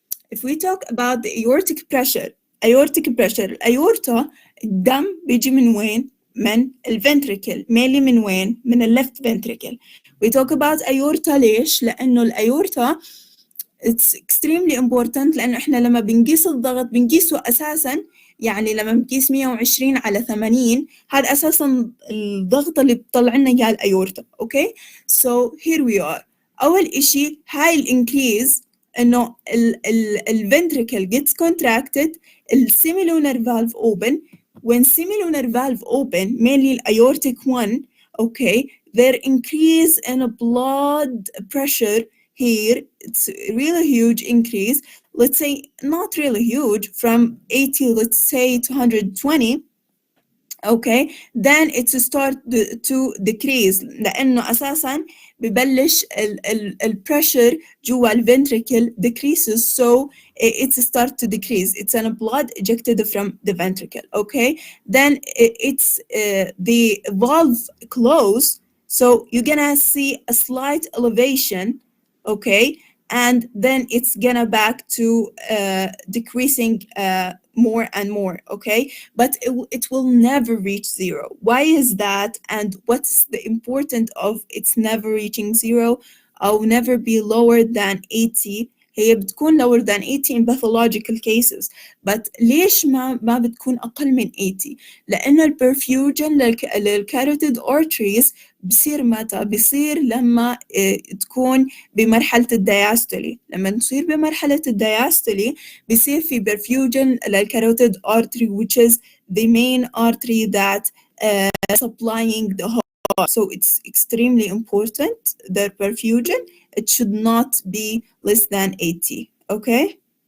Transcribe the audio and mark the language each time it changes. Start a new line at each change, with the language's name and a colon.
English: If we talk about the aortic pressure,
Arabic: الأيورتا الدم بيجي من وين؟ من الفنتريكل، mainly من وين؟ من left ventricle.
English: We talk about aorta
Arabic: ليش؟ لأنه الأيورتا
English: it's extremely important،
Arabic: لأنه إحنا لما بنقيس الضغط بنقيسه أساساً، يعني لما بنقيس 120/80 هذا أساساً الضغط اللي بيطلع لنا إياه الأيورتا.
English: Okay, so here we are.
Arabic: أول إشي هاي الإنكريز إنه
English: ال ventricle gets contracted, ال semilunar valve open. When semilunar valve open, mainly the aortic one, okay, there increase in blood pressure here. It's really huge increase. Let's say not really huge, from 80, let's say, to 120. Okay, then it start to decrease
Arabic: لأنه أساساً ببلش
English: ال pressure جوا ال ventricle decreases, so it start to decrease. It's a blood ejected from the ventricle. Okay, then it's the valve close, so you're gonna see a slight elevation. Okay, and then it's gonna back to decreasing more and more. Okay, but it will never reach zero. Why is that, and what's the importance of it's never reaching zero or never be lower than 80?
Arabic: هي بتكون
English: lower than 80 in pathological cases,
Arabic: but ليش ما بتكون أقل من 80؟ لأنه البرفيوجن للكاروتيد arteries بصير متى؟ بصير لما تكون بمرحلة الدياستولي. لما تصير بمرحلة الدياستولي بصير في perfusion للكاروتيد artery,
English: which is the main artery that supplying the heart. So it's extremely important, the perfusion. It should not be less than 80. Okay?